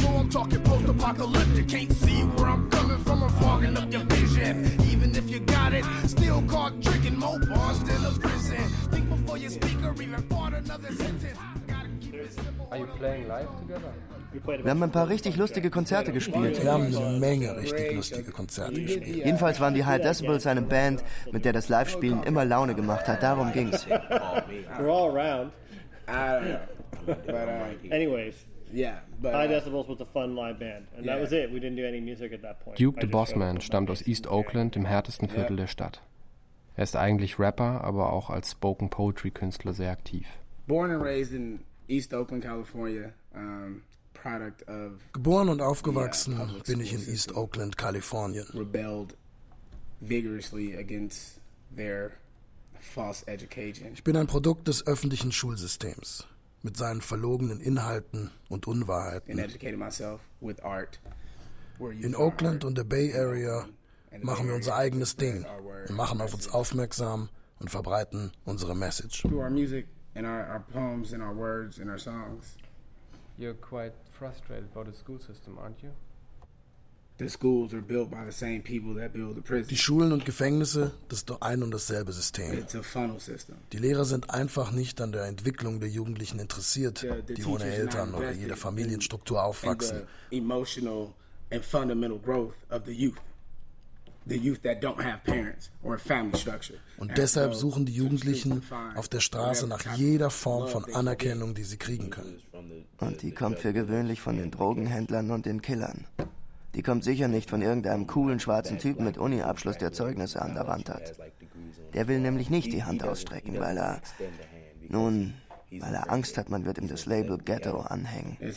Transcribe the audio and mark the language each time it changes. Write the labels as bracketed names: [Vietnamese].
[English] Talking post-apocalyptic, can't see where I'm coming from, I'm fogging up your vision. Even if you got it, still caught drinking, more bars than a prison. Think before you speak or even thought another sentence. Are you playing live together? [German] Wir haben ein paar richtig lustige Konzerte gespielt. Wir haben eine Menge richtig lustige Konzerte gespielt. Jedenfalls waren die High Decibels eine Band, mit der das Live-Spielen immer Laune gemacht hat. Darum ging's. [English] We're all around. I don't know. But, anyways. Yeah, but High Decibels was a fun live band. And that was it. We didn't do any music at that point. [German] Duke the Bossman stammt aus East Oakland, dem härtesten Viertel der Stadt. Er ist eigentlich Rapper, aber auch als Spoken Poetry Künstler sehr aktiv. [English] Born and raised in East Oakland, California. [German] Geboren und aufgewachsen bin ich in East Oakland, Kalifornien. [English] Rebelled vigorously against their false education. [German] Ich bin ein Produkt des öffentlichen Schulsystems mit seinen verlogenen Inhalten und Unwahrheiten. [English] And educated myself with art. [German] In Oakland und der Bay Area machen wir unser eigenes Ding und machen auf uns aufmerksam und verbreiten unsere Message. [English] Through our music and our poems and our words and our songs. You're quite frustrated about the school system, aren't you? The schools are built by the same people that build the prison. [German] Die Schulen und Gefängnisse, das ist ein und dasselbe System. [English] It's a funnel system. [German] Die Lehrer sind einfach nicht an der Entwicklung der Jugendlichen interessiert, die ohne Eltern oder jede Familienstruktur aufwachsen. [English] Emotional and fundamental growth of the youth. The youth that don't have parents or a family structure. [German] Und deshalb suchen die Jugendlichen auf der Straße nach jeder Form von Anerkennung, die sie kriegen können. Und die kommt für gewöhnlich von den Drogenhändlern und den Killern. Die kommt sicher nicht von irgendeinem coolen schwarzen Typen mit Uni-Abschluss, der Zeugnisse an der Wand hat. Der will nämlich nicht die Hand ausstrecken, weil er, nun, weil er Angst hat, man wird ihm das Label Ghetto anhängen.